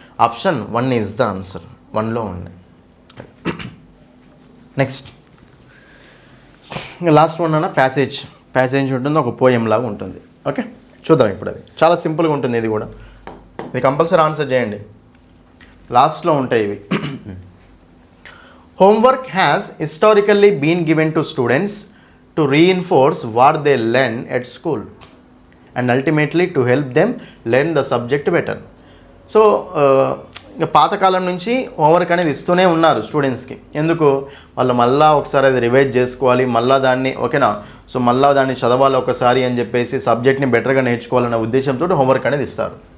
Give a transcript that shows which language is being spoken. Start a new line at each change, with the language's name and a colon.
English: Option 1 is the answer.
Telugu: 1లో ఉంది. Next last one అన్న passage ఉంటుంది, ఒక పోయం లాగా ఉంటుంది. ఓకే, చూద్దాం ఇప్పుడు. అది చాలా సింపుల్గా ఉంటుంది, ఇది కూడా. ఇది కంపల్సరీ ఆన్సర్ చేయండి, లాస్ట్లో ఉంటాయి ఇవి.
English: Homework has historically been given to students to reinforce what they learn at school and ultimately to help them learn the subject better.
Telugu: So ఇంకా పాతకాలం నుంచి హోంవర్క్ అనేది ఇస్తూనే ఉన్నారు స్టూడెంట్స్కి. ఎందుకు? వాళ్ళు మళ్ళీ ఒకసారి అది రివైజ్ చేసుకోవాలి, మళ్ళీ దాన్ని, ఓకేనా, సో మళ్ళీ దాన్ని చదవాలి ఒకసారి అని చెప్పేసి సబ్జెక్ట్ని బెటర్గా నేర్చుకోవాలన్న ఉద్దేశంతో హోంవర్క్ అనేది ఇస్తారు.